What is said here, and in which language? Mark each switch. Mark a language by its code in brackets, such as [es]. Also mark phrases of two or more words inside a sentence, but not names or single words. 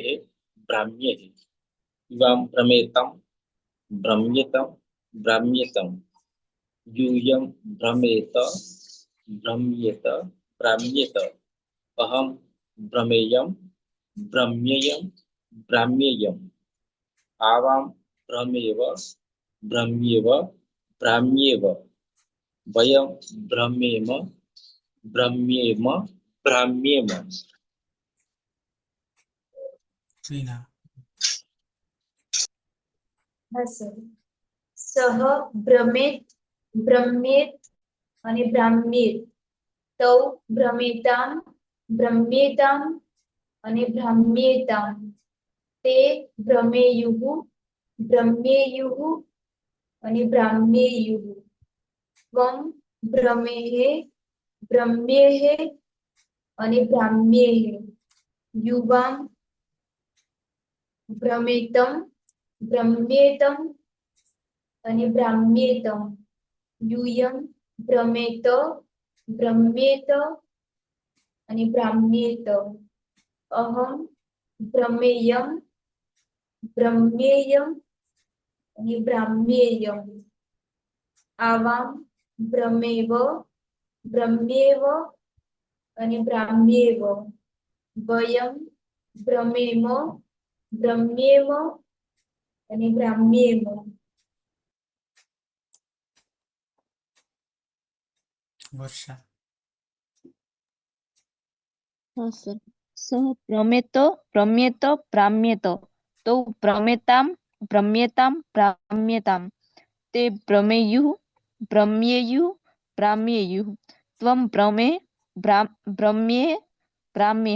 [sa] भ्राम्येः युवां भ्रमेतं भ्रम्येतं भ्राम्येतं यूयं भ्रमेत भ्रम्येत भ्राम्येत अहं भ्रमेयं भ्रम्येयं भ्राम्येयम् आवां भ्रमेव भ्रम्येव भ्राम्येव वयं भ्रमेम भ्रम्येम भ्राम्येम [gu] વિના હા સર. [sa] सह भ्रमेत भ्रम्येत અને ભ્રામ્યેત. तौ भ्रमेताम भ्रम्येताम અને ભ્રામ્યેતામ. ते भ्रमेयुः भ्रम्येयुः અને ભ્રામ્યેયુઃ. त्वं भ्रमेहे भ्रम्येह અને ભ્રામ્યેહ. युवां भ्रमेतम भ्रम्येतम અને ભ્રામ્યેતમ. यूयं भ्रमेत भ्रम्येत અને ભ્રામ્યેત. अहं भ्रमेयं भ्रम्येयं અને ભ્રામ્યેયં. आवां भ्रमेव भ्रम्येव અને ભ્રામ્યેવ. वयं भ्रमेम भ्रम्येम અને ભ્રામ્યેમ. [gu] વર્ષા [hi] हाँ सर. [sa] सः भ्रमेत भ्रम्येत भ्राम्येत. तौ भ्रमेतां भ्रम्येतां भ्राम्येतां. ते भ्रमेयुः भ्रम्येयुः भ्राम्येयुः. त्वं भ्रमेः भ्राम्येः.